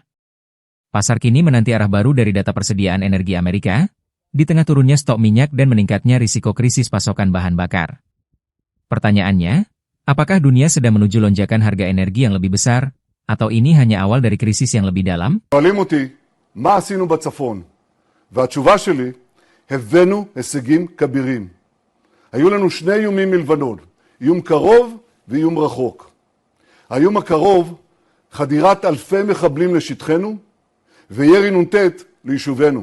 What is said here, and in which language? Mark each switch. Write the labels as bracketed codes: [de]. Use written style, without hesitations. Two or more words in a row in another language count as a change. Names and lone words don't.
[id] Pasar kini menanti arah baru dari data persediaan energi Amerika, di tengah turunnya stok minyak dan meningkatnya risiko krisis pasokan bahan bakar. Pertanyaannya, apakah dunia sedang menuju lonjakan harga energi yang lebih besar, atau ini hanya awal dari krisis yang lebih dalam? [he] שואלים אותי, מה עשינו בצפון? והתשובה שלי, הבאנו הישגים כבירים. היו לנו שני איומים מלבנון, איום קרוב ואיום רחוק. האיום הקרוב, חדירת אלפי מחבלים לשטחנו, וירי נ"ט ליישובינו.